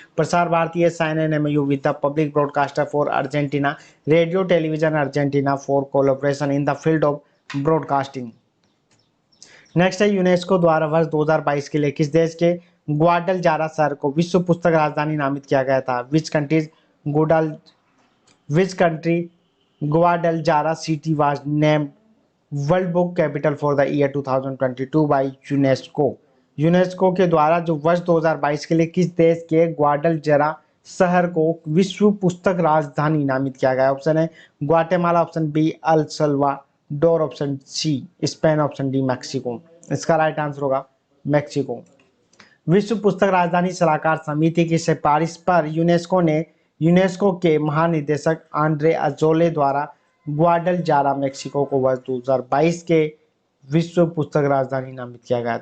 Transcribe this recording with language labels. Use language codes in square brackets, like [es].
[en] Prasar Bharati sign an MOU with the public broadcaster for Argentina radio television Argentina for collaboration in the field of broadcasting. [hi] Next है UNESCO द्वारा वर्ष 2022 के लिए किस देश के ग्वाडलजारा शहर को विश्व पुस्तक राजधानी नामित किया गया था। [en] Which country Guadalajara city was named World Book Capital for the year 2022 by UNESCO। [hi] UNESCO के द्वारा जो वर्ष 2022 के लिए किस देश के ग्वाडलजारा शहर को विश्व पुस्तक राजधानी नामित किया गया। ऑप्शन है Guatemala, option B El Salvador, option C Spain, option D Mexico. इसका राइट आंसर होगा मैक्सिको। विश्व पुस्तक राजधानी सलाहकार समिति की सिफारिश पर यूनेस्को के महानिदेशक आंद्रे अजोले द्वारा ग्वाडलजारा मैक्सिको को वर्ष 2022 के विश्व पुस्तक राजधानी नामित किया गया।